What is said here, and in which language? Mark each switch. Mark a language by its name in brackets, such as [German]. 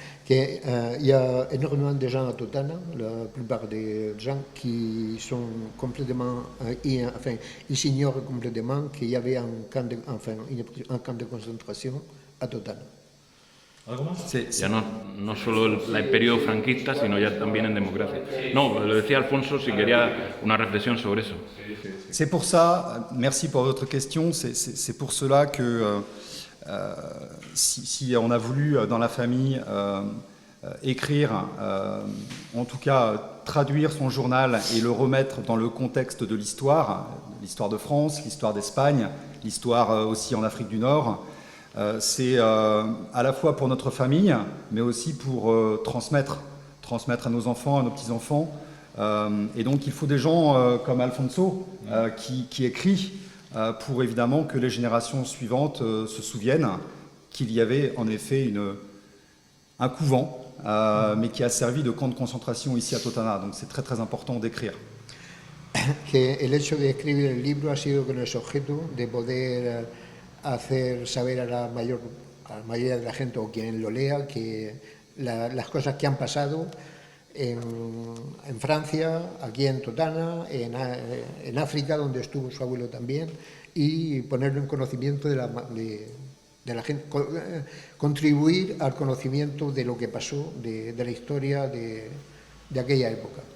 [French] Il y a énormément de gens à Totana, la plupart des gens qui sont complètement, ils s'ignorent complètement qu'il y avait un camp de concentration à Totana. [Spanish] ¿Algo más? Sí. Ya no solo el periodo franquista, sino ya también en democracia. No, lo decía Alfonso, si quería una reflexión sobre eso. [French] C'est pour ça, merci pour votre question, c'est pour cela que si on a voulu dans la famille écrire, en tout cas traduire son journal et le remettre dans le contexte de l'histoire de France, l'histoire d'Espagne, l'histoire aussi en Afrique du Nord. C'est à la fois pour notre famille, mais aussi pour transmettre à nos enfants, à nos petits-enfants. Et donc il faut des gens comme Alfonso qui écrit pour évidemment que les générations suivantes se souviennent qu'il y avait en effet un couvent, mais qui a servi de camp de concentration ici à Totana. Donc c'est très très important d'écrire. [Spanish] Que el hecho de escribir el libro ha sido con ese objeto de poder hacer saber a la mayoría de la gente o quien lo lea que las cosas que han pasado en Francia, aquí en Totana, en África, donde estuvo su abuelo también, y ponerlo en conocimiento de la gente, contribuir al conocimiento de lo que pasó, de la historia de aquella época.